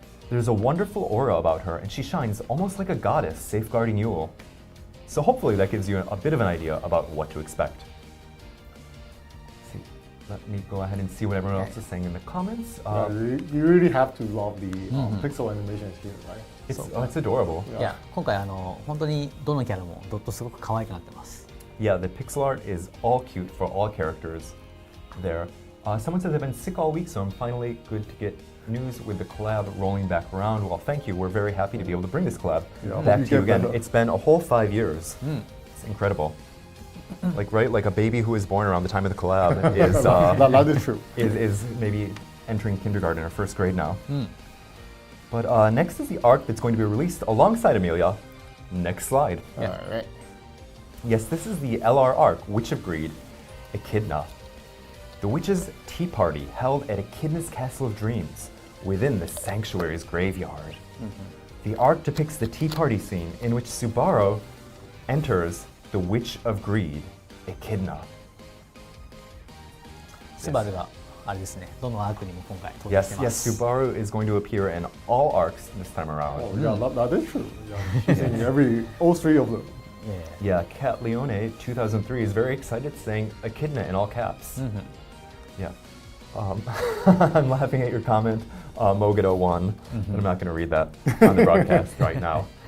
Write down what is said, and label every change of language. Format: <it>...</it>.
<en>There's a wonderful aura about her, and she shines almost like a goddess safeguarding Yule. So hopefully that gives you a bit of an idea about what to expect. Let me go ahead and see what everyone else is saying in the comments. You really have to love the pixel animations here, right? It's adorable.</en> <ja>いや、今回本当にどのキャラもドットすごく可愛くなってます。</ja> <en>Yeah, the pixel art is all cute for all characters there. Someone says I've been sick all week, so I'm finally good to get news with the collab rolling back around. Well, thank you. We're very happy to be able to bring this collab back to you again. It's been a whole 5 years. It's incredible. Like a baby who is born around the time of the collab is that is true. is maybe entering kindergarten or first grade now. But next is the arc that's going to be released alongside Amelia. Next slide. Alright. Yes, this is the LR arc, Witch of Greed, Echidna. The witch's tea party held at Echidna's Castle of Dreams, within the sanctuary's graveyard. The arc depicts the tea party scene in which Subaru enters the Witch of Greed, Echidna.</en> <ja>スバルがあれですね、どのアークにも今回登場して</ja> <en>Yes,</en> <ja>ま</ja> <en>yes,</en> <ja>す。</ja> <en>Subaru is going to appear in all arcs this time around. Oh, yeah, that is true. Yeah, she's in all three of them. Yeah, Cat Leone 2003 is very excited, saying Echidna in all caps. Yeah. I'm laughing at your comment, Mogado1, but I'm not going to read that on the broadcast right now.</en>